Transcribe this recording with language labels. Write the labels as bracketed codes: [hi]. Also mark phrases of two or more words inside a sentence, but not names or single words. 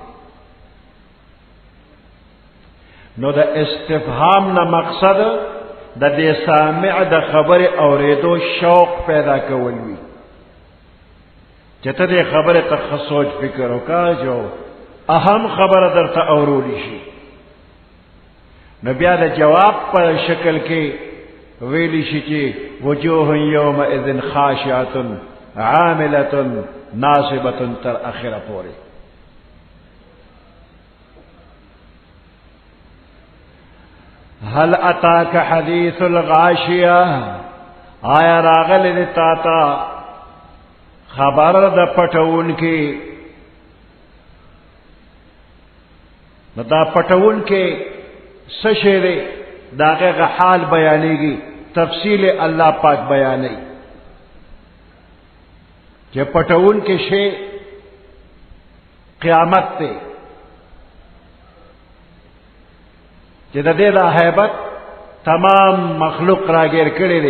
[ps] نو د استفهام نه مقصد د دې سامع د خبره اوریدو شوق پیدا کول وي چې ته دې خبره ته سوچ فکر وکړه جو اهم خبره درته اورول شي. نو بیا د جواب په شکل کې ویلی شي چې [ar] وجوه یومئذ خاشعة عاملة ناصبة [ps] تر اخره پورې. [ar] هل اتاك حديث الغاشية [ps] آیا راغل تا تا خبر د پټون کې؟ نو دا پټون کې څه شی دی داغه حال بیانېږي، تفصیل الله پاک بیانوي چې پټون کې شی قیامت ته چې د دې دا هیبت تمام مخلوق راګیر کړی دی.